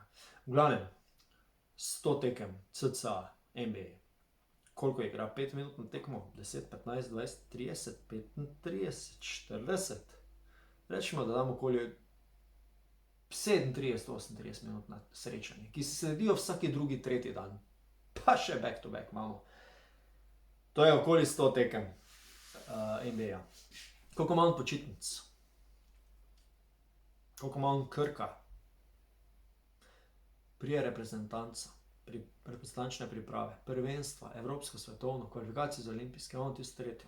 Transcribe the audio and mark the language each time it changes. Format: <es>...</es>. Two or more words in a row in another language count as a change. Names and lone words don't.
<sl>V glavnem, 100 tekem, cca, NBA. Koliko igra? 5 minut na tekmo? 10, 15, 20, 30, 35, 40. Rečemo, da damo okoli 37, 38 minut na srečanje, ki se sledijo vsaki drugi, tretji dan. Pa še</sl> <en>back to back</en> <sl>imamo. To je okoli 100 tekem NBA. Koliko ima on počitnic? Koliko ima on krka? Prije reprezentanca, reprezentančne priprave, prvenstva, evropsko, svetovno, kvalifikacije za olimpijske, on tisto tretjo.</sl>